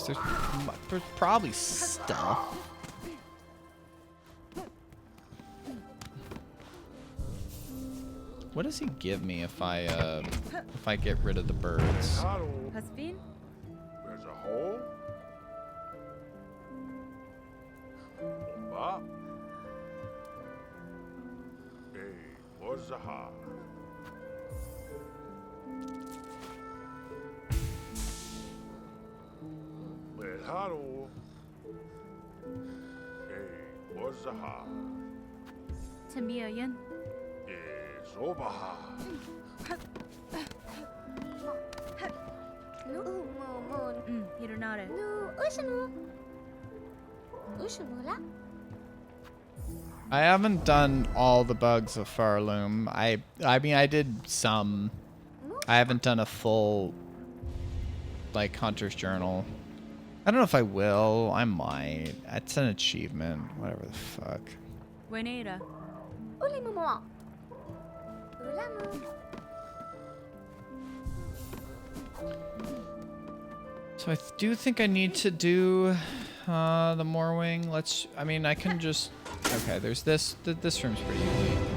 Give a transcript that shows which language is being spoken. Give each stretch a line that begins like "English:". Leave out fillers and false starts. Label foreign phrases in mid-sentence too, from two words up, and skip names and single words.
English: There's probably stuff. What does he give me if I get rid of the birds? Hasbin? There's a hole? Bomba? Zaha. Melharo. Wazaha. Tamiyan? Zobaha. No, Momon. Hironare. No, Ushanu. Ushanula? I haven't done all the bugs of Farloom. I mean, I did some. I haven't done a full, like, Hunter's Journal. I don't know if I will. I might. It's an achievement. Whatever the fuck. Wenera. Uli Momo. Ulamu. So I do think I need to do the Morwing. I mean, I can just... Okay, there's this. This room's pretty easy.